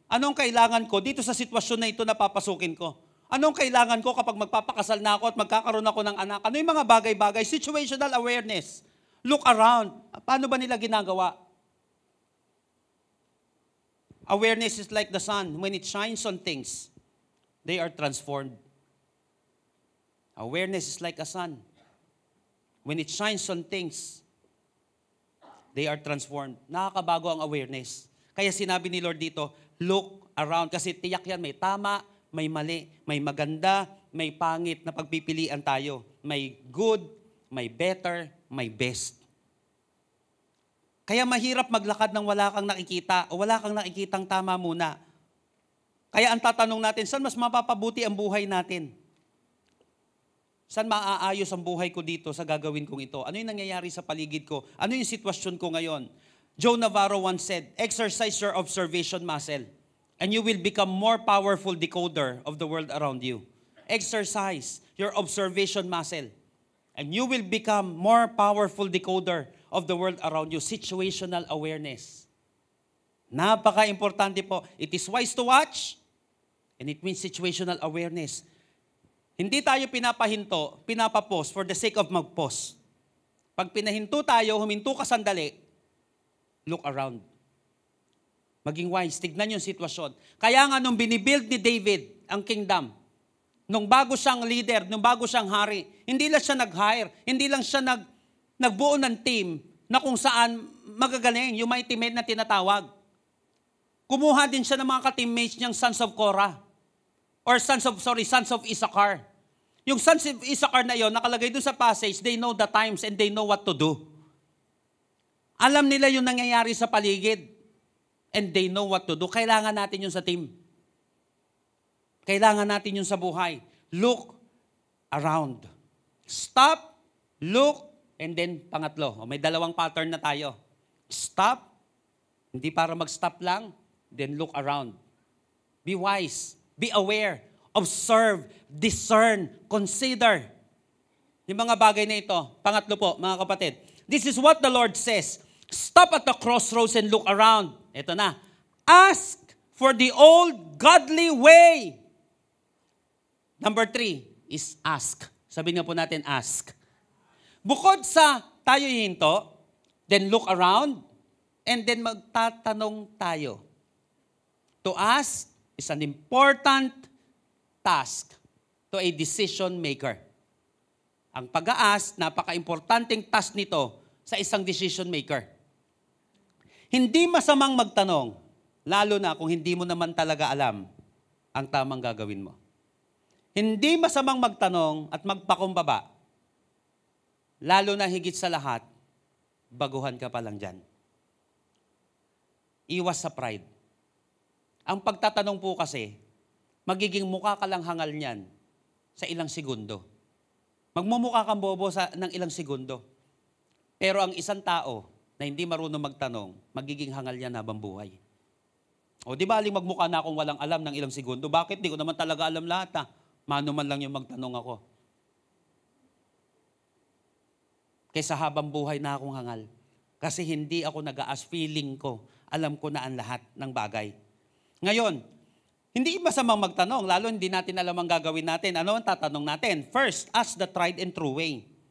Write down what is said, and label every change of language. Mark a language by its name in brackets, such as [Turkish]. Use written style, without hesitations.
[Filipino] Anong kailangan ko dito sa sitwasyon na ito na papasukin ko? Anong kailangan ko kapag magpapakasal na ako at magkakaroon ako ng anak? Ano yung mga bagay-bagay? [English] Situational awareness. Look around. [Filipino] Paano ba nila ginagawa? [English] Awareness is like the sun. When it shines on things, they are transformed. Awareness is like a sun. When it shines on things, they are transformed. [Filipino] Nakakabago ang awareness. Kaya sinabi ni Lord dito, [English] look around. [Filipino] Kasi tiyak yan, may tama, may mali, may maganda, may pangit na pagpipilian tayo. May good, may better, may best. Kaya mahirap maglakad ng wala kang nakikita o wala kang nakikitang tama muna. Kaya ang tatanong natin, saan mas mapapabuti ang buhay natin? Saan maaayos ang buhay ko dito sa gagawin kong ito? Ano yung nangyayari sa paligid ko? Ano yung sitwasyon ko ngayon? [English] Joe Navarro once said, exercise your observation muscle and you will become more powerful decoder of the world around you. Exercise your observation muscle and you will become more powerful decoder of the world around you. [Filipino] Situational awareness. Napaka-importante po. [English] It is wise to watch and it means situational awareness. [Filipino] Hindi tayo pinapahinto, pinapapause [English] for the sake of [Filipino] mag-pause. Pag pinahinto tayo, huminto ka sandali, [English] look around. [Filipino] Maging wise, tignan yung sitwasyon. Kaya nga nung binibuild ni David ang kingdom, nung bago siyang leader, nung bago siyang hari, hindi lang siya nag-hire, hindi lang siya nagbuo ng team na kung saan magagaling, yung mighty men na tinatawag. Kumuha din siya ng mga ka-teammates niyang [English] sons of Korah. Or sons of Issachar. [Filipino] Yung sons of Issachar na yon, nakalagay doon sa passage, [English] they know the times and they know what to do. [Filipino] Alam nila yung nangyayari sa paligid. [English] And they know what to do. [Filipino] Kailangan natin yun sa team. Kailangan natin yun sa buhay. [English] Look around. Stop, look, and then [Filipino] pangatlo. May dalawang pattern na tayo. Stop, hindi para mag-stop lang, [English] then look around. Be wise. Be aware, observe, discern, consider. [Filipino] Yung mga bagay na ito. Pangatlo po, mga kapatid. [English] This is what the Lord says. Stop at the crossroads and look around. [Filipino] Ito na. [English] Ask for the old godly way. Number 3 is ask. [Filipino] Sabihin nga po natin, [English] ask. [Filipino] Bukod sa tayo hihinto, [English] then look around, and then [Filipino] magtatanong tayo. [English] To ask is an important task to a decision maker. [Filipino] Ang pag-ask, napaka-importanting task nito sa isang decision maker. Hindi masamang magtanong, lalo na kung hindi mo naman talaga alam ang tamang gagawin mo. Hindi masamang magtanong at magpakumbaba, lalo na higit sa lahat, baguhan ka pa lang dyan. Iwas sa pride. Ang pagtatanong po kasi, magiging mukha ka lang hangal niyan sa ilang segundo. Magmumukha kang bobo ng ilang segundo. Pero ang isang tao na hindi marunong magtanong, magiging hangal niya habang buhay. O di ba aling magmukha na akong walang alam ng ilang segundo? Bakit? Di ko naman talaga alam lahat. Mano man lang yung magtanong ako. Kaysa habang buhay na akong hangal. Kasi hindi ako nag-aas, feeling ko, alam ko na ang lahat ng bagay. Ngayon, hindi masamang magtanong, lalo hindi natin alam ang gagawin natin. Ano ang tatanong natin? [English] First, ask the tried and true way.